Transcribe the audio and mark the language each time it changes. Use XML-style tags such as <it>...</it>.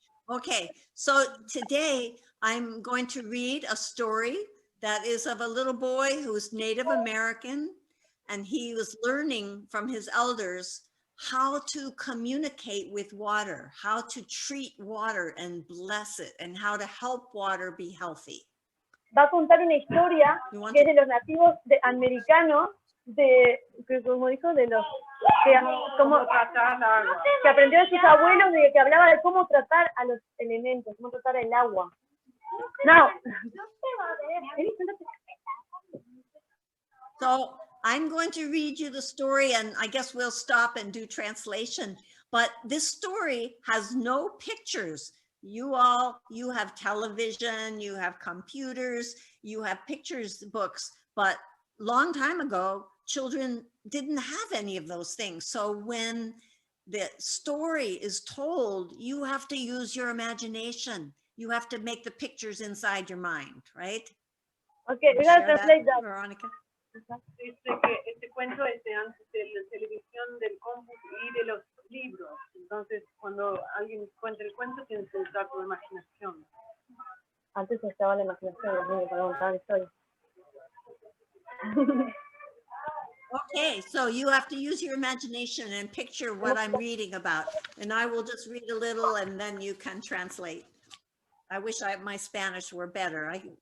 <en>Okay, so today I'm going to read a story that is of a little boy who's Native American, and he was learning from his elders how to communicate with water, how to treat water and bless it, and how to help water be healthy.</en> <es>Va a contar una historia que es de los nativos americanos, como dijo, de los que aprendió de sus abuelos, de que hablaba de cómo tratar a los elementos, cómo tratar el agua.</es> <en>Now, so I'm going to read you the story, and I guess we'll stop and do translation. But this story has no pictures. You have television, you have computers, you have pictures books, but long time ago, children didn't have any of those things. So when the story is told, you have to use your imagination. You have to make the pictures inside your mind, right? Okay, we gotta translate that, Veronica.</en> <es>Este cuento es de antes de la televisión, del compu y de los libros. Entonces, cuando alguien cuenta el cuento, tienes que usar tu imaginación. Antes estaba la imaginación, para contar la historia.</es> <en>Okay, so you have to use your imagination and picture what I'm reading about. And I will just read a little and then you can translate. I wish my Spanish were better.</en>